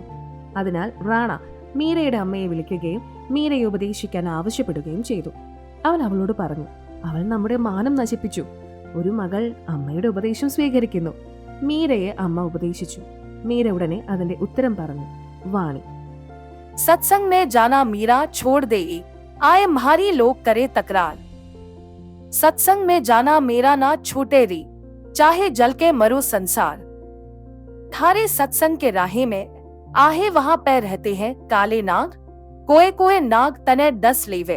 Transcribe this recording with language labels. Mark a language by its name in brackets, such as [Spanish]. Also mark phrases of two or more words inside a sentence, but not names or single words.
[Malayalam] അതിനാൽ റാണ മീരയുടെ അമ്മയെ വിളിക്കുകയും മീരയെ ഉപദേശിക്കാൻ ആവശ്യപ്പെടുകയും ചെയ്തു. അവൻ അവളോട് പറഞ്ഞു, അവൾ നമ്മുടെ മാനം നശിപ്പിച്ചു. ഒരു മകൾ അമ്മയുടെ ഉപദേശം സ്വീകരിക്കുന്നു. മീരയെ അമ്മ ഉപദേശിച്ചു. മീര ഉടനെ അതിന്റെ ഉത്തരം പറഞ്ഞു, വാണി. [Rajasthani] सत्संग में जाना मीरा छोड़ दे, आए म्हारी लोग करे तकरार. सत्संग में जाना मेरा ना छूटे री, चाहे जल के मरो संसार। थारे सत्संग के राहे में आहे वहां पे रहते हैं काले नाग, कोए कोए नाग तने 10 लेवे।